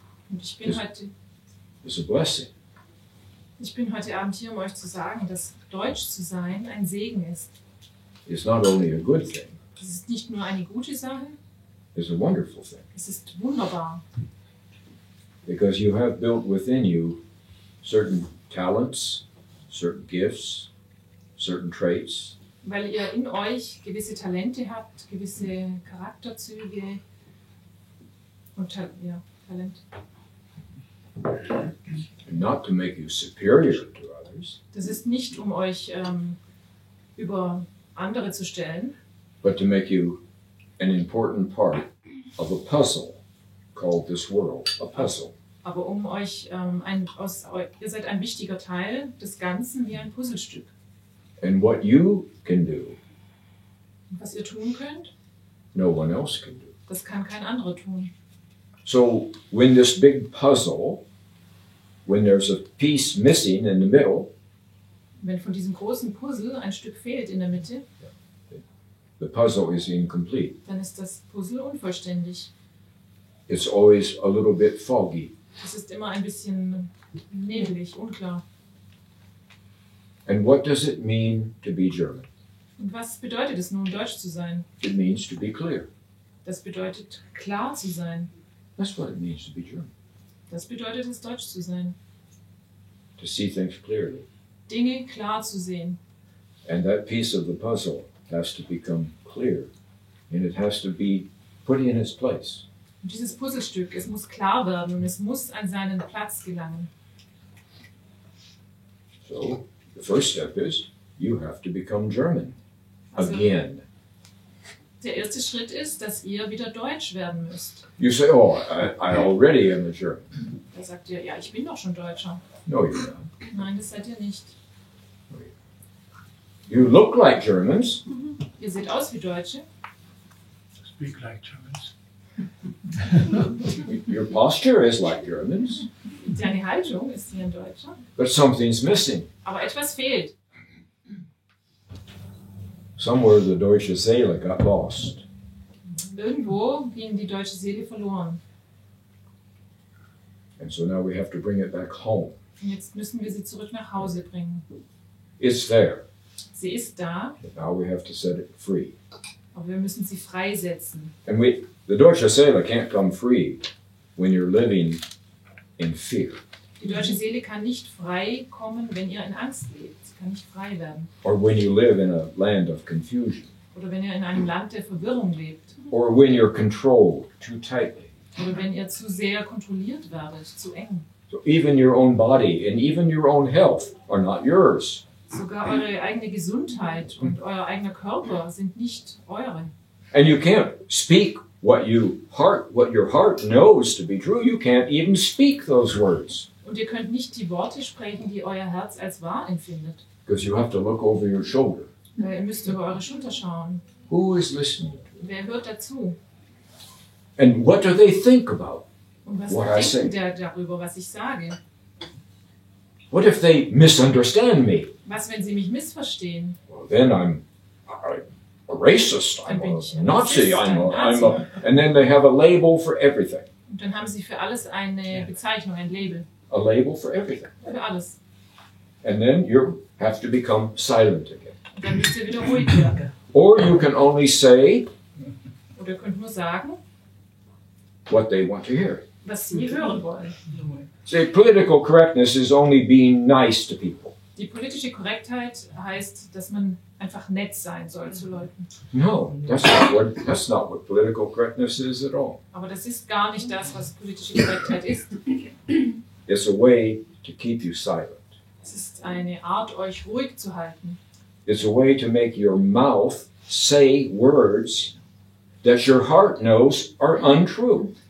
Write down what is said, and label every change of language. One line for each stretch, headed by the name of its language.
German: Und ich bin
English: is a blessing.
German: heute Abend hier, um euch zu sagen, dass Deutsch zu sein ein Segen ist.
English: It's not only a good thing,
German: Es ist nicht nur eine gute Sache,
English: it's a wonderful thing.
German: es ist wunderbar.
English: Because you have built within you certain talents, certain gifts, certain traits,
German: Weil ihr in euch gewisse Talente habt, gewisse Charakterzüge und Talent.
English: and not to make you superior to others,
German: Das ist nicht, um euch über andere zu stellen,
English: but to make you an important part of a puzzle called this world, a puzzle.
German: aber um euch, ihr seid ein wichtiger Teil des Ganzen wie ein Puzzlestück.
English: And what you can do,
German: Und was ihr tun könnt,
English: no one else can do.
German: das kann kein anderer tun.
English: So when this big puzzle, when there's a piece missing in the middle,
German: Wenn von diesem großen Puzzle ein Stück fehlt in der Mitte,
English: the puzzle is incomplete.
German: dann ist das Puzzle unvollständig.
English: It's always a little bit foggy.
German: Es ist immer ein bisschen nebelig, unklar.
English: And what does it mean to be German?
German: Und was bedeutet es nun, Deutsch zu sein?
English: It means to be clear.
German: Das bedeutet, klar zu sein.
English: That's what it means to be German.
German: Das bedeutet es, Deutsch zu sein.
English: To see things clearly.
German: Dinge klar zu sehen.
English: And that piece of the puzzle has to become clear. And it has to be put in its place.
German: Und dieses Puzzlestück, es muss klar werden und es muss an seinen Platz gelangen.
English: So the first step is you have to become German
German: Also,
English: again.
German: Der erste Schritt ist, dass ihr wieder Deutsch werden müsst.
English: You say, oh, I already am a German.
German: Da sagt ihr, ja, ich bin doch schon Deutscher.
English: No, you're not.
German: Nein, das seid ihr nicht.
English: You look like Germans,
German: Ihr seht aus wie Deutsche.
English: Speak like Germans. your posture is like Germans,
German: Deine Haltung ist wie ein Deutscher.
English: but something's missing.
German: Aber etwas fehlt.
English: Somewhere the deutsche Seele got lost.
German: Irgendwo ging die deutsche Seele verloren.
English: And so now we have to bring it back home.
German: Und jetzt müssen wir sie zurück nach Hause bringen.
English: It's there.
German: Sie ist da,
English: And now we have to set it free.
German: aber wir müssen sie freisetzen.
English: And the deutsche Seele can't come free when you're living in fear
German: Die deutsche Seele kann nicht frei kommen, wenn ihr in Angst lebt. Sie kann nicht frei werden.
English: or when you live in a land of confusion
German: Oder wenn ihr in einem Land der Verwirrung lebt.
English: or when you're controlled too tightly.
German: Oder wenn ihr zu sehr kontrolliert werdet, zu eng.
English: So even your own body and even your own health are not yours.
German: Sogar eure eigene Gesundheit und euer eigener Körper sind nicht eure.
English: And you can't speak what your heart knows to be true. You can't even speak those words
German: Und ihr könnt nicht die Worte sprechen, die euer Herz als wahr empfindet.
English: because you have to look over your shoulder.
German: Weil ihr müsst über eure Schulter schauen.
English: Who is listening?
German: Wer hört dazu?
English: And what do they think about?
German: Und was
English: What I say.
German: denkt der darüber, was ich sage?
English: What if they misunderstand me?
German: Was, wenn sie mich missverstehen?
English: Well, then I'm a racist. I'm a Nazi. And then they have a label for everything.
German: Und dann haben sie für alles eine Bezeichnung, ein Label.
English: A label for everything.
German: Für alles.
English: And then you have to become silent again.
German: Und dann müsst ihr wieder ruhig werden.
English: Or you can only say
German: Oder ihr könnt nur sagen,
English: what they want to hear.
German: was sie hören wollen.
English: See, political correctness is only being nice to people.
German: Die politische Korrektheit heißt, dass man einfach nett sein soll zu Leuten.
English: No, that's not what political correctness is at all.
German: Aber das ist gar nicht das, was politische Korrektheit ist.
English: It's a way to keep you silent.
German: Es ist eine Art, euch ruhig zu halten.
English: It's a way to make your mouth say words that your heart knows are untrue.